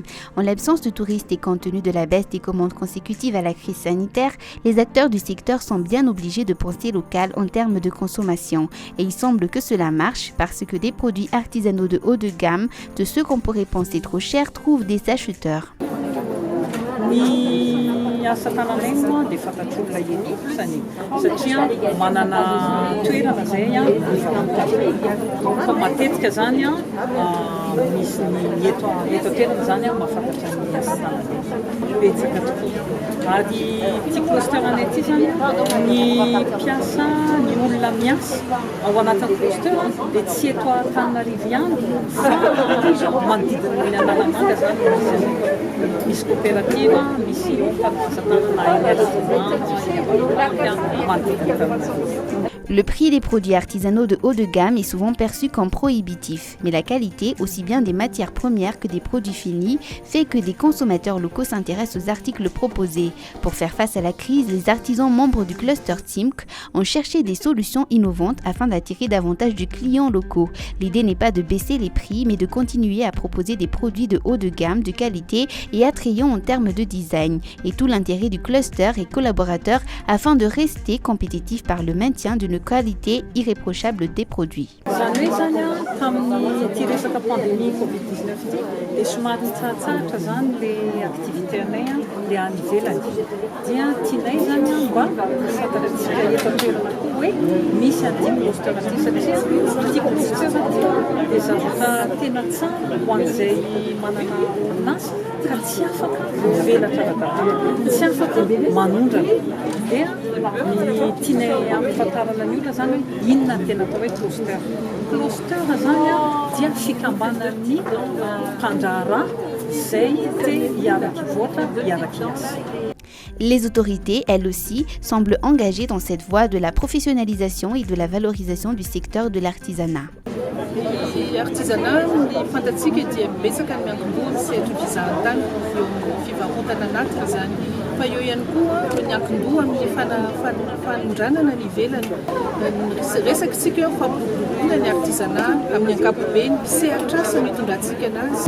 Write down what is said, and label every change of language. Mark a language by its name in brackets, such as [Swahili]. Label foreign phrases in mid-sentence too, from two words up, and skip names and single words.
[French] En l'absence de touristes et compte tenu de la baisse des commandes consécutives à la crise sanitaire, les acteurs du secteur sont bien obligés de penser local en termes de consommation. Et il semble que cela marche parce que des produits artisanaux de haut de gamme, de ceux qu'on pourrait penser trop chers, trouvent des acheteurs. [Malagasy] Ny asa tananay moa dia fantatr'olona eto sany satria manana toerana zay fa matetika zany misy ny eto toerana zany mahafantatra ny asa tananay betsaka tokoa ary ity cluster anay ity zany ny mpiasa ny olona miasa ao anatin'ny cluster dia tsy eto Antananarivo ihany fa manodidina ny Analamanga zany misy coopérative. [French] Le prix des produits artisanaux de haut de gamme est souvent perçu comme prohibitif, mais la qualité, aussi bien des matières premières que des produits finis, fait que des consommateurs locaux s'intéressent aux articles proposés. Pour faire face à la crise, les artisans membres du cluster TIMC ont cherché des solutions innovantes afin d'attirer davantage de clients locaux. L'idée n'est pas de baisser les prix, mais de continuer à proposer des produits de haut de gamme, de qualité et attrayants en termes de design. Et tout l'intérêt du cluster et collaborateurs afin de rester compétitif par le maintien d'une qualité irréprochable des produits. [Malagasy] Zany hoe zany tamin'ny ity resaka pandémie Covid-19 ity dia somary nitsaratsaratra zany [French] le activité [Malagasy] anay le any ivelany dia tianay zany mba fantatsika eto an-toerana koa hoe misy an'ity cluster ity satria ity cluster ity dia zavatra tena tsara ho an'izay manana orinasa ka tsy afaka mivelatra rahatapaka tsy afaka manondrana dia ny tianay ampafantarana ny olona zany hoe inona ny tena atao hoe cluster. Cluster zany dia fikambanan'ny mpandraharaha izay te hiaraky voatra hiaraky asa. [French] Les autorités, elles aussi, semblent engagées dans cette voie de la professionnalisation et de la valorisation du secteur de l'artisanat. [Malagasy] L'artisanat, ny fantatsika dia betsaka ny miankin-doha sy eto fizahan-tany eo amin'ny fivarotana anatiny zany. Fa eo ihany koa ny ankin-doha amin'ny fanondranana ny ivelany. Resakitsika eo fampiroboroboana ny artisanat amin'ny ankapobeny mpisehatra sy mitondrantsika anazy.